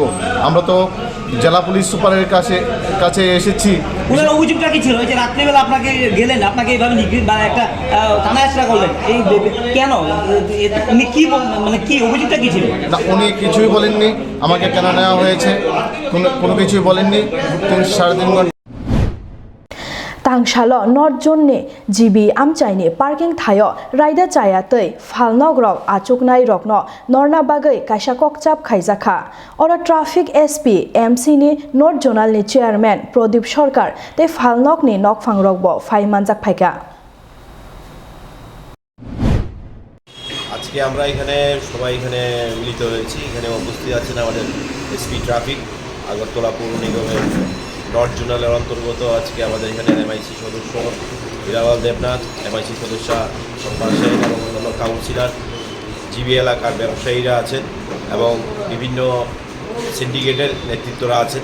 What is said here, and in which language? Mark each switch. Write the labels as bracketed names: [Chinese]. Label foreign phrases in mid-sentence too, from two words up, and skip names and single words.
[Bangla] আমরা তো জেলা পুলিশ সুপারের কাছে এসেছি। ওনার অভিযোগটা কি ছিল? ওই যে রাত্রিবেলা আপনাকে গেলেন, আপনাকে এইভাবে একটা থানায় আসরা করলেন, এই কেন? উনি কি মানে কি অভিযোগটা কি ছিল? না, উনি কিছুই বলেননি আমাকে কেন নেওয়া হয়েছে, কোনো কিছুই বলেননি। 3-3.5 ঘন্টা [Kok Borok] Tangshalo North Jonne GB Amchaini Parking Thayo Raida Chayatei Falnog Rok Achuknai Rokno Norna Bagai Kaisa Kokchap Khaijaka Ora Traffic SP MC ni North Zonal ni Chairman Prodip Sarkar te Falnog ni Nokphang Rokbo Phaimanjak Phaika [Bangla] আজকে আমরা এখানে সবাই এখানে মিলিত হয়েছি। এখানে উপস্থিত আছেন আমাদের [English] SP traffic [Bangla] আগরতলা পৌর নিগমের নর্থ জোনালের অন্তর্গত। আজকে আমাদের এখানে এমআইসি সদস্য হিরাওয়াল দেবনাথ, এমআইসি সদস্য সম্পাদ সাহেব এবং অন্যান্য কাউন্সিলর, জিবি এলাকার ব্যবসায়ীরা আছেন এবং বিভিন্ন সিন্ডিকেটের নেতৃত্বরা আছেন।